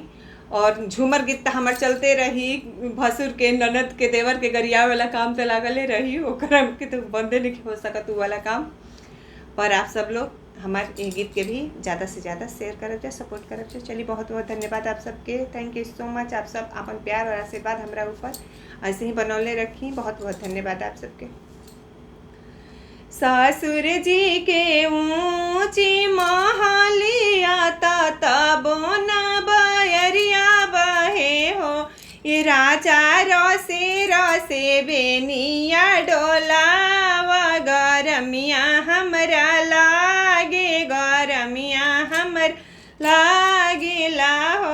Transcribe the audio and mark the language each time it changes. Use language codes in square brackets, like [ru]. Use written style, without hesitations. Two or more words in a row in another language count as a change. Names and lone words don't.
[bho] और झूमर गीत तो हमार चलते रही, भसुर के, ननद के, देवर के गरिया वाला काम तो लागले रही, ओकरा के तो बंदे नहीं हो सकत उ वाला काम। पर आप सब लोग हमारे ये गीत के भी ज़्यादा से ज़्यादा शेयर करब जा, सपोर्ट करब जा। चलिए, बहुत बहुत धन्यवाद आप सबके। [en] thank you so much. [bho] आप सब अपन प्यार और आशीर्वाद हमरा ऊपर ऐसे ही बनौले रखी। बहुत बहुत धन्यवाद आप सबके। ससुर जी के ऊंची महलिया तबो न बयरिया बहे हो, ये राजा रसे रसे बेनिया डोलावा, गरमिया हमरा लागे, गरमिया हमर लागेला हो।